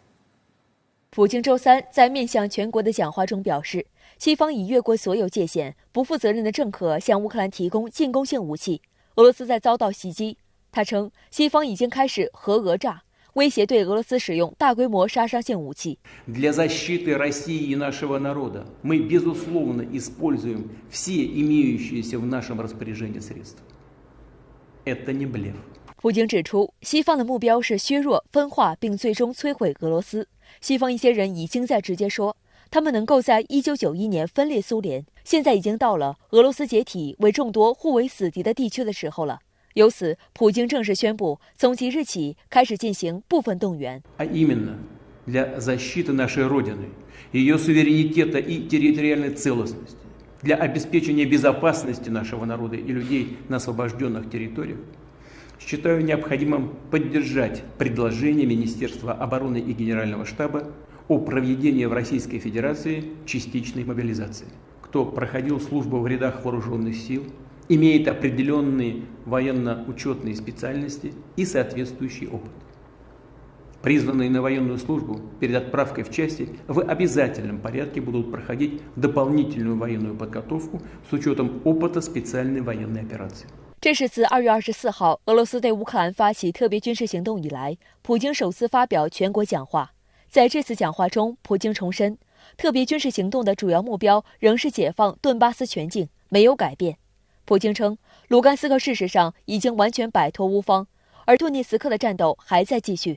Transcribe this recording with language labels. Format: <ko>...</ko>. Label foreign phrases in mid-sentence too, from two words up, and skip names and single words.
<zh>普京周三在面向全国的讲话中表示，西方已越过所有界限，不负责任的政客向乌克兰提供进攻性武器，俄罗斯在遭到袭击。他称，西方已经开始核讹诈，威胁对俄罗斯使用大规模杀伤性武器。</zh> <ru>Для защиты России и нашего народа мы безусловно используем все имеющиеся в нашем распоряжении средства. Это не блеф.</ru> <zh>普京指出，西方的目标是削弱、分化并最终摧毁俄罗斯。西方一些人已经在直接说，他们能够在1991年分裂苏联，现在已经到了俄罗斯解体为众多互为死敌的地区的时候了。由此，普京正式宣布，从即日起开始进行部分动员。</zh> <ru>А именно для защиты нашей Родины, ее суверенитета и территориальной целостности, для обеспечения безопасности нашего народа и людей на освобожденных территориях, считаю необходимым поддержать предложение Министерства обороны и Генерального штаба о проведении в Российской Федерации частичной мобилизации. Кто проходил службу в рядах вооруженных сил, имеет определенные военно-учетные специальности и соответствующий опыт. Призванные на военную службу перед отправкой в части в обязательном порядке будут проходить дополнительную военную подготовку с учетом опыта специальной военной операции.</ru> <zh>这是自2月24号俄罗斯对乌克兰发起特别军事行动以来，普京首次发表全国讲话。在这次讲话中，普京重申，特别军事行动的主要目标仍是解放顿巴斯全境，没有改变。普京称，卢甘斯克事实上已经完全摆脱乌方，而顿涅茨克的战斗还在继续。</zh>